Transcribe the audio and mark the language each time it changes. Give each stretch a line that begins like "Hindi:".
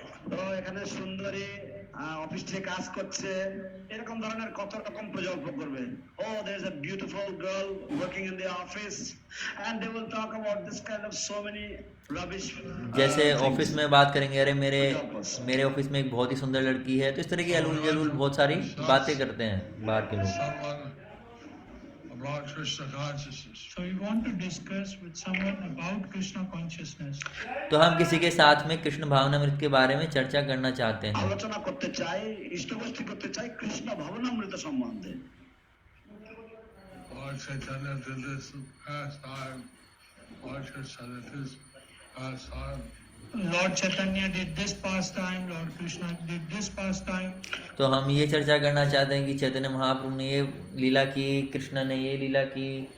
Bangla: তো এখানে সুন্দরী অফিস থেকে কাজ করছে, এরকম ধরনের কত রকম প্রকল্প করবে।
English: Oh, there's a beautiful girl working in the office and they will talk about this kind of so many rubbish.
Hindi: जैसे ऑफिस में बात करेंगे, अरे मेरे ऑफिस में एक बहुत ही सुंदर लड़की है, तो इस तरह की अलूल जलूल बहुत सारी बातें करते हैं बाहर के लोग।
English: About Krishna consciousness. So we want to discuss with someone about Krishna consciousness.
Hindi: तो हम किसी के साथ में कृष्ण भावनामृत के बारे में चर्चा करना चाहते हैं।
Bangla: আলোচনা করতে চাই, ইষ্টগোষ্ঠী করতে চাই কৃষ্ণ ভাবনামৃত সম্বন্ধে।
English: Lord Chaitanya did this past time. Lord Chaitanya did this past time. Lord Chaitanya did this pastime. Lord Krishna did this pastime.
Hindi: तो हम ये चर्चा करना चाहते हैं कि चैतन्य महाप्रभु ने ये लीला की, कृष्ण ने ये लीला की।